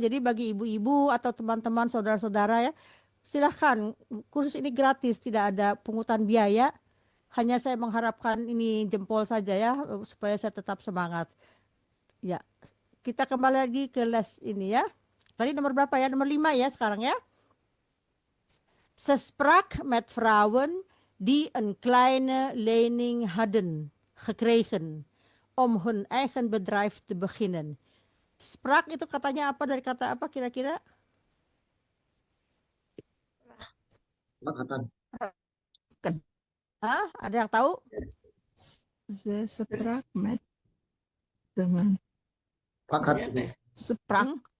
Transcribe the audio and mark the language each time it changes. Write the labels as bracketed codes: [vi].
[id] Jadi bagi ibu-ibu atau teman-teman saudara-saudara ya, silahkan, kursus ini gratis, tidak ada pungutan biaya. Hanya saya mengharapkan ini jempol saja ya supaya saya tetap semangat ya. Kita kembali lagi ke les ini ya. Tadi nomor berapa ya? Nomor 5 ya sekarang ya. [nl] Ze sprak met vrouwen die een kleine lening hadden gekregen om hun eigen bedrijf te beginnen. [id] Sprak itu katanya apa, dari kata apa kira-kira? Hah? Ada yang tahu? [nl] Ze sprak met dengan sprak.